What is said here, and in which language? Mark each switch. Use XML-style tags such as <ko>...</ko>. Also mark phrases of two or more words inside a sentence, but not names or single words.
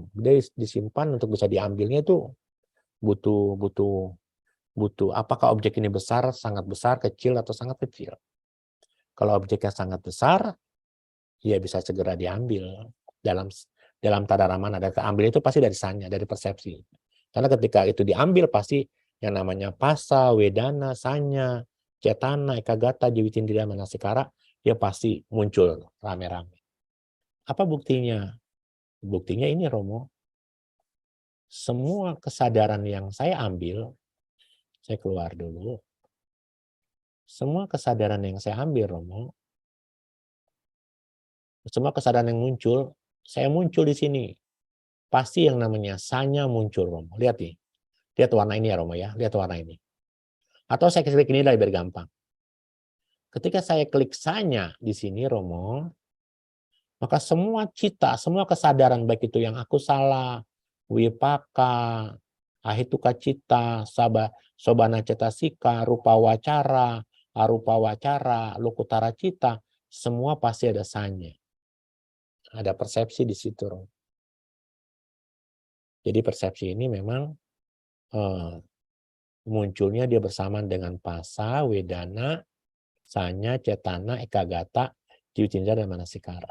<id>Dia disimpan untuk bisa diambilnya itu butuh apakah objek ini besar, sangat besar, kecil, atau sangat kecil. Kalau objeknya sangat besar, ya bisa segera diambil dalam tadaramana. Dan keambil itu pasti dari sanya, dari persepsi. Karena ketika itu diambil pasti yang namanya pasa,</id> <pi>wedana, sanya, cetana, ekagata, jiwitindriya, manasikara,</pi> <id>ya pasti muncul rame-rame. Apa buktinya? Buktinya ini, Romo. Semua kesadaran yang saya ambil, saya keluar dulu. Semua kesadaran yang saya ambil, Romo, semua kesadaran yang muncul, saya muncul di sini. Pasti yang namanya sanya muncul, Romo. Lihat nih. Lihat warna ini ya, Romo ya. Lihat warna ini. Atau saya klik ini lebih gampang. Ketika saya klik sanya di sini, Romo, maka semua cita, semua kesadaran, baik itu yang aku salah,</id> <pi>wipaka, ahituka cita, sobana cetasika, rupa wacara, arupa wacara, lokutara cita,</pi> <id>semua pasti ada sanya. Ada persepsi di situ, Romo. Jadi persepsi ini memang munculnya dia bersamaan dengan pasa,</id> <pi>wedana, Sanya, Cetana, Ekagata, Jiwicindra,</pi> <id>dan Manasikara.</id>